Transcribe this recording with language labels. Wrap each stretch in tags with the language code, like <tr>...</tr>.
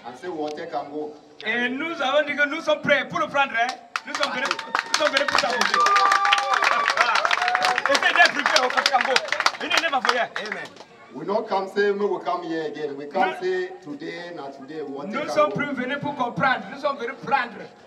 <fr>Et nous avons dit que nous sommes prêts pour le prendre. Hein? Nous sommes venus pour s'amuser. Essayez d'être prêts au Congo. Amen.</fr> <en>We don't come say we will come here again. We come say today, not today.</en> <fr>Nous sommes plus venus pour comprendre. Nous sommes venus prendre.</fr>